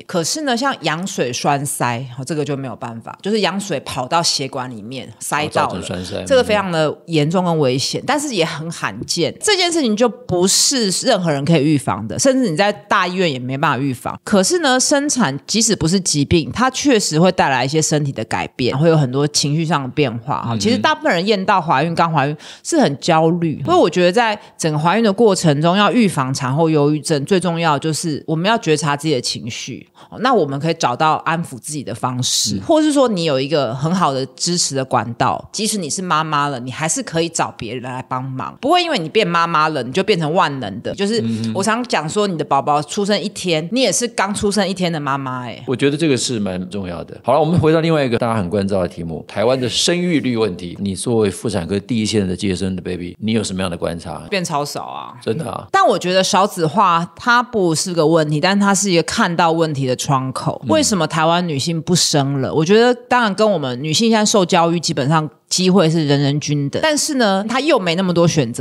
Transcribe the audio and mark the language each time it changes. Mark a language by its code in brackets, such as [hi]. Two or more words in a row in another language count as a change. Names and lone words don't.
[zh] 可是呢，像羊水栓塞，這個就沒有辦法，就是羊水跑到血管裡面塞到了，栓塞，這個非常的嚴重跟危險，但是也很罕見。這件事情就不是任何人可以預防的，甚至你在大醫院也沒辦法預防。可是呢，生產即使不是疾病，它確實會帶來一些身體的改變，會有很多情緒上的變化。其實大部分人驗到懷孕剛懷孕是很焦慮，所以我覺得在整個懷孕的過程中，要預防產後憂鬱症，最重要就是我們要覺察自己的情緒。那我們可以找到安撫自己的方式，或是說你有一個很好的支持的管道，即使你是媽媽了，你還是可以找別人來幫忙，不會因為你變媽媽了你就變成萬能的。就是我常講說，你的寶寶出生1天，你也是剛出生1天的媽媽。我覺得這個是蠻重要的。好了，我們回到另外一個大家很關照的題目，台灣的生育率問題。你作為婦產科第一線的接生的 baby，你有什麼樣的觀察？變超少啊，真的啊。但我覺得少子化它不是個問題，但它是一個看到問題的窗口。為什麼台灣女性不生了？我覺得當然跟我們女性現在受教育基本上機會是人人均等，但是呢，他又沒那麼多選擇。